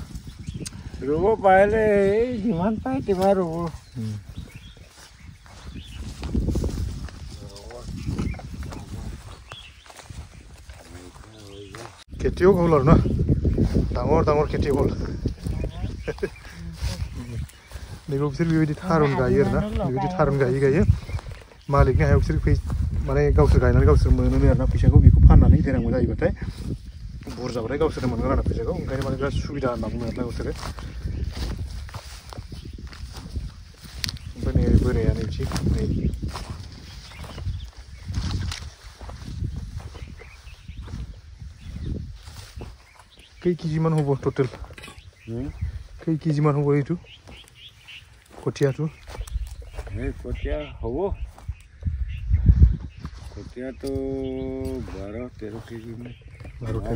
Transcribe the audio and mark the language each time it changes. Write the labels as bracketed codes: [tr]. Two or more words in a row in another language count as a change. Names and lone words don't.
[as] ৰুব পাৰিলে এই যিমান পায় তিমান ৰুব [brx] খেতিও হ'ল আৰু না ডাঙৰ ডাঙৰ খেতি হ'ল नैबो बिसोर बेबायदि थारुन गायो आरोना बेबायदि थारुन गायो मालिकनि हायाव बिसोर माने गावसोर गायनानै गावसोर मोनो आरोना फैसाखौ बेखौ फाननानै देनांगौ जायोबाथाय बुरजाबाथाय गावसोरनो मोनगोन आरो फैसाखौ ओंखायनो माने बिराद सुबिदा होनना बुङो आरोना गावसोरो ओमफ्राय नै बोराया नै बिसोर नै खै केजिमान হ'ব टटेल खै केजिमान হ'ব [as] এইটো কঠিয়াটো এই কঠিয়া হ'ব কঠিয়াটো 12-13 কেজি 12-13